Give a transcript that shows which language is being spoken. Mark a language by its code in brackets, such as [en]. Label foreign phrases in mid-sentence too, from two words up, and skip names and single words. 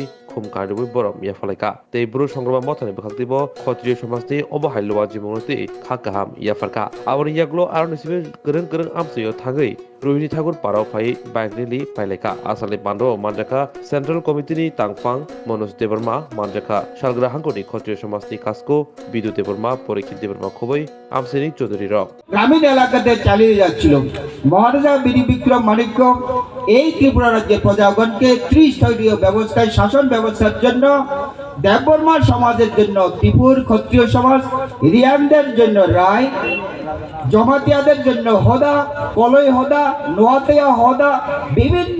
[trp] खुमकारिवै बरम याफालायका तै ब्रु संग्रामा मथानि बोखांतिबो क्षत्रिय समाजनि अबहायलुवा जिमुंगति खागाहाम याफारका आवरियागल आरो निसिबे गोरों गोरों आमसयो थांगै रोहिणी ठाकुर पाराव फाइ बाइग्रिलि पाइलेका आसालनि बान्द मानजाखा [en] central committeeni [trp] तांफां मनोज देबर्मा मानजाखा सालग्रा हांखोनि क्षत्रिय समाजनि कास्को बिदु देबर्मा परीक्षित देबर्मा खुबै আমসেনি চৌধুরী [bn] গ্রামীণ এলাকাতে চালিয়ে যাচ্ছিল। মহারাজা বীর বিক্রম মাণিক্য এই ত্রিপুরা রাজ্যের প্রজাগণকে ত্রিস্তরীয় ব্যবস্থায় শাসন ব্যবস্থার জন্য দেববর্মা সমাজের জন্য ত্রিপুর ক্ষত্রিয় সমাজ, রিয়ানদের জন্য রায়, জমাতিয়াদের জন্য হদা, কলই হদা, নোয়াতিয়া হদা বিভিন্ন